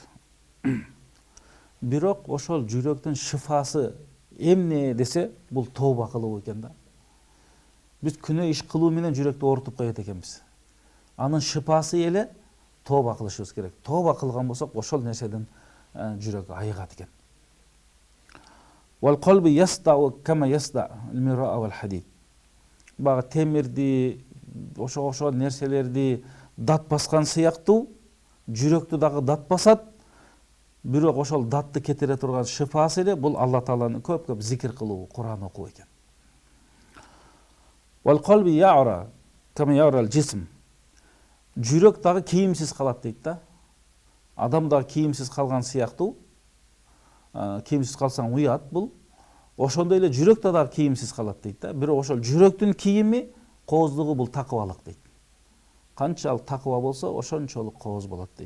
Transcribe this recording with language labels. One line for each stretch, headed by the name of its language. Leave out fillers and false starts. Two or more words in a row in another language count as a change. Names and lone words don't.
Kyrgyz: Бирок ошол жүрөктүн шифасы эмне десе, бул тооба кылуу экен да. Биз күнөө иш кылуу менен жүрөктү оорутуп коет экенбиз. Анын шифасы эле тооба кылышыбыз керек. Тооба кылган болсок, ошол нерседен жүрөк айыгат экен.
Arabic: والقلب يصدأ كما يصدأ المرآة والحديد.
Kyrgyz: Бага темирди, ошол нерселерди дат баскан сыяктуу жүрөктү дагы дат басат. Бирок ошол датты кетире турган шифасы эле бул Алла Тааланы көп зикир кылуу, Кур'ан окуу экен.
Arabic: والقلب يعرى كما يعرى الجسم.
Kyrgyz: Жүрөк дагы кийимсиз калат дейт да. Адам дагы кийимсиз калган сыяктуу, кийимсиз калсаң уят бул. Ошондой эле жүрөк дагы кийимсиз калат дейт да. Бирок ошол жүрөктүн кийими кооздугу бул такыбалык дейт. Канчалык такыба болсо, ошончолук кооз болот дейт.